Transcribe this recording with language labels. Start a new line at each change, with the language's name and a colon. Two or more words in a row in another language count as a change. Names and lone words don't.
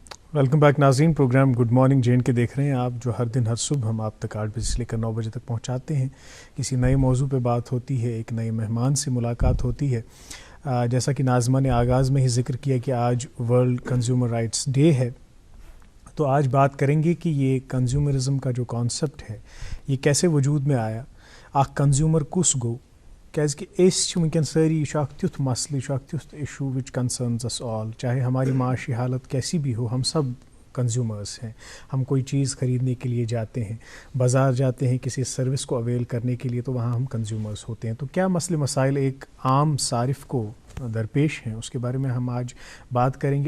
English: welcome back
Urdu: ناظرین، پروگرام گڈ مارننگ جے اینڈ کے دیکھ رہے ہیں آپ، جو ہر دن ہر صبح ہم آپ تک 8 بجے سے لے کر 9 بجے تک پہنچاتے ہیں. کسی نئے موضوع پہ بات ہوتی ہے، ایک نئے مہمان سے ملاقات ہوتی ہے. جیسا کہ ناظمہ نے آغاز میں ہی ذکر کیا کہ آج ورلڈ کنزیومر رائٹس ڈے ہے، تو آج بات کریں گے کہ یہ کنزیومرزم کا جو کانسیپٹ ہے یہ کیسے وجود میں آیا،
Kashmiri: اخ کنزیومر کس گو، کیازِ کہ اس ونکین ساری یہ تیُتھ مسئلہ، یہ تیُتھ ایشو
English: which concerns us all,
Urdu: چاہے ہماری معاشی حالت کیسی بھی ہو، ہم سب کنزیومرز ہیں. ہم کوئی چیز خریدنے کے لیے جاتے ہیں، بازار جاتے ہیں کسی سروس کو اویل کرنے کے لیے، تو وہاں ہم کنزیومرز ہوتے ہیں. تو کیا مسئلے مسائل ایک عام صارف کو درپیش ہیں، اس کے بارے میں ہم آج بات کریں گے.